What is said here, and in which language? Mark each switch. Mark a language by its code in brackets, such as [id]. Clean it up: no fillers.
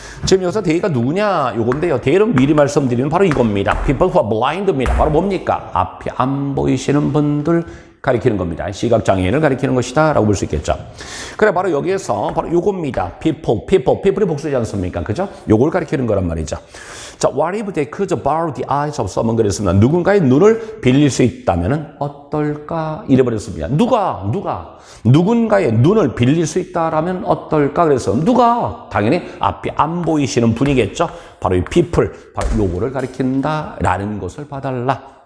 [ko] 지금 여기서 대가 누구냐? 요건데요. 대는 미리 말씀드리는 바로 이겁니다. [en] People who are blind [ko] 입니다. 바로 뭡니까? 앞이 안 보이시는 분들 가리키는 겁니다. 시각장애인을 가리키는 것이다 라고 볼 수 있겠죠. 그래 바로 여기에서 바로 요겁니다. people이 복수지 않습니까? 그죠? 요걸 가리키는 거란 말이죠. 자, [en] what if they could borrow the eyes of someone [ko] 그랬습니다. 누군가의 눈을 빌릴 수 있다면 어떨까? 이래버렸습니다. 누군가의 눈을 빌릴 수 있다라면 어떨까? 그래서 누가? 당연히 앞이 안 보이시는 분이겠죠. 바로 이 people, 바로 요거를 가리킨다라는 것을 봐달라.